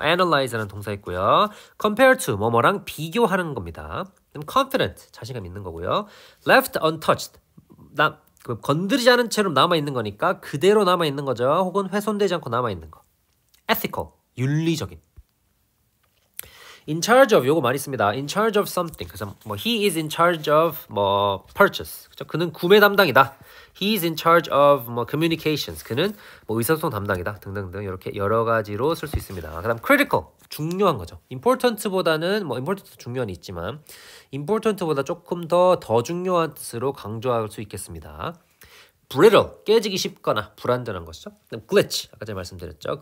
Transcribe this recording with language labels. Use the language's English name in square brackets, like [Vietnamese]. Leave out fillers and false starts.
[Korean] analyze라는 동사 있고요. compare to, 뭐뭐랑 비교하는 겁니다. 그럼 confident, 자신감 있는 거고요. left untouched, 건드리지 않은 채로 남아있는 거니까 그대로 남아있는 거죠. 혹은 훼손되지 않고 남아있는 거. ethical, 윤리적인. in charge of, 요거 많이 씁니다. in charge of something. [English] 그래서 뭐 he is in charge of 뭐 purchase. [Korean] 그렇죠? 그는 구매 담당이다. [English] he is in charge of 뭐 communications. [Korean] 그는 뭐 의사소통 담당이다. 등등등 이렇게 여러 가지로 쓸 수 있습니다. 그다음 critical, 중요한 거죠. important보다는 뭐 important 중요한 있지만 important보다 조금 더 중요한 뜻으로 강조할 수 있겠습니다. brittle, 깨지기 쉽거나 불완전한 것이죠. 그다음 glitch, 아까 제가 말씀드렸죠.